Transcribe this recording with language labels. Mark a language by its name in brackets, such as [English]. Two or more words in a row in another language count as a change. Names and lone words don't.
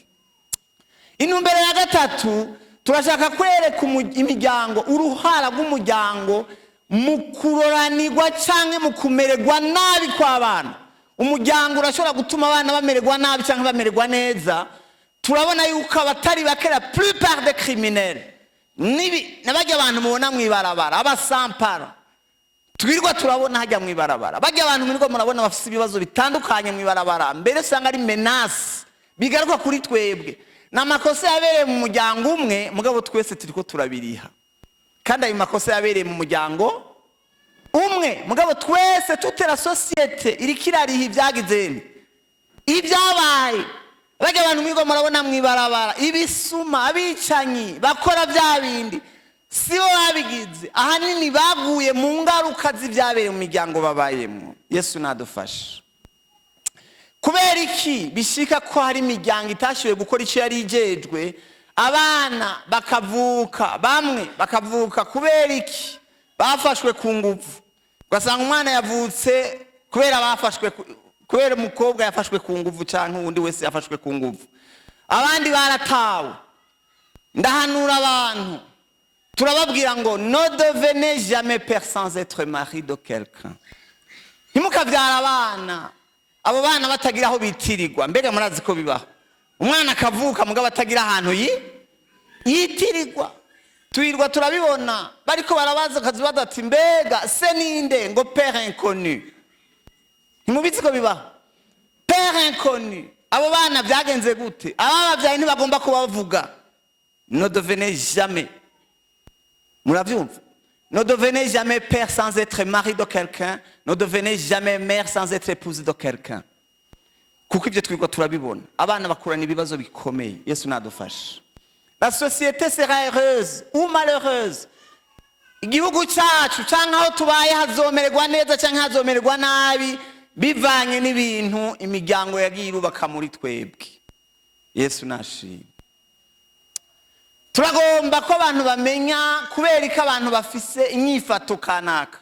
[Rundi] Intumbero ya gatatu turashaka kwereka imiryango, uruhara rw'umuryango mu kuroranirwa canke mu kumererwa nabi kw'abana. Umuryango urashobora gutuma abana bamererwa nabi canke bamererwa neza. Turabona yuko abatari bake, [French] la plupart des criminels [Rundi] nabajya abantu mubona mwibarabara, abasampara twirwa turabona hajya mwibarabara, bajya abantu mwirwa murabona bafite ibibazo bitandukanye mwibarabara, mbere usanga ari menace bigaruka kuri twebwe. N'amakosa yabereye mu muryango umwe, mugabo twese turiko turabiriha. Kandi ayo makosa yabereye mu muryango umwe, mugabo twese [French] toute la société [Rundi] iriko irariha ibyagize ibyabaye. Bajya abantu mwirwa murabona mwibarabara, ibisuma, abicanyi bakora bya bindi sibo babigize, ahanini baguye mu ngaruka z'ibyabereye mu miryango babayemo. Yesu nadufashe. Kubera iki bishika ko hari imiryango itashoboye gukora icyo yari ijejwe, abana bakavuka, bamwe bakavuka kubera iki bafashwe ku nguvu. Ugasanga umwana yavutse kubera umukobwa yafashwe ku nguvu cyangwa undi wese yafashwe ku nguvu. Abandi baratawe. Ndahanura abantu, turababwira ngo [French] ne devenez jamais père sans être mari de quelqu'un. [Rundi] Ntimukabyara abana, abo bana batagira aho bitirirwa. Mbega murazi ko bibaho, umwana akavuka mugabo batagira ahantu yitirirwa. Twirwa turabibona bariko barabaza kazi badati mbega se ninde, ngo [French] père inconnu. [Rundi] Ntimubizi ko bibaho [French] père inconnu. [Rundi] Abo bana byagenze gute? Ababavyaye ntibagomba kubavuga. [French] Ne devenez jamais, muravyumva, ne devenez jamais père sans être mari de quelqu'un, ne devenez jamais mère sans être épouse de quelqu'un. [Rundi] Kuko ibyo twirwa turabibona, abana bakurana ibibazo bikomeye. Yesu nadufashe. [French] La société sera heureuse ou malheureuse. [Rundi] Igihugu cyacu canke aho tubaye hazomererwa neza canke hazomererwa nabi bivanye n'ibintu imiryango yagiye irubaka muri twebwe. Yesu nashimwe. Turagomba ko abantu bamenya kubera ko abantu bafise inyifato kanaka.